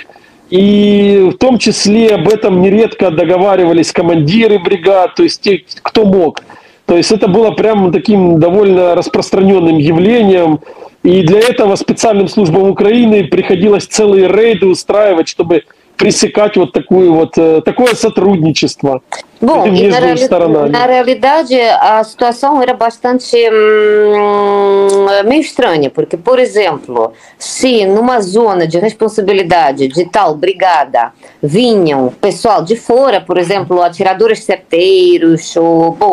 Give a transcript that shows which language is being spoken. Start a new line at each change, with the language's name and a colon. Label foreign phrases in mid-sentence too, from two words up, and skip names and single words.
Russian: И в том числе об этом нередко договаривались командиры бригад, то есть те, кто мог. То есть это было прямо таким довольно распространенным явлением. И для этого специальным службам Украины приходилось целые рейды устраивать, чтобы пресекать такое сотрудничество.
Portuguese: Bom, na realidade a situação era bastante meio estranha, porque, por exemplo, se numa zona de responsabilidade de tal brigada vinham pessoal de fora, por exemplo, atiradores certeiros, ou,